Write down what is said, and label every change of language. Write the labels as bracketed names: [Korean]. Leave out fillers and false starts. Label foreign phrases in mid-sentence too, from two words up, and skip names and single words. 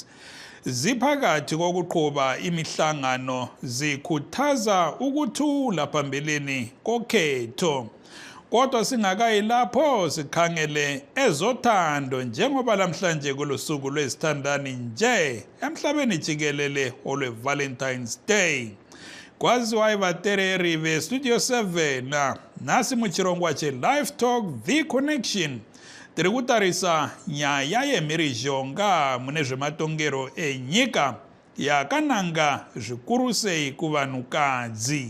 [North Ndebele] Ziphakathi kokuqhuba imihlangano zikhuthaza ukuthula phambeleni kokhetho. Kodwa singakayi lapho sikhangele ezothando njengoba lamhlanje kulusuku lwesithandani nje emhlabeni jikelele olwe Valentine's Day. [Shona] Kwaziwa ivatereri ve Studio 7 nasi muchirongwa che Livetalk The Connection. Tiri kutarisa nyaya yemhirizhonga mune zvematongero enyika yakananga zvikuru sei kuvanhukadzi.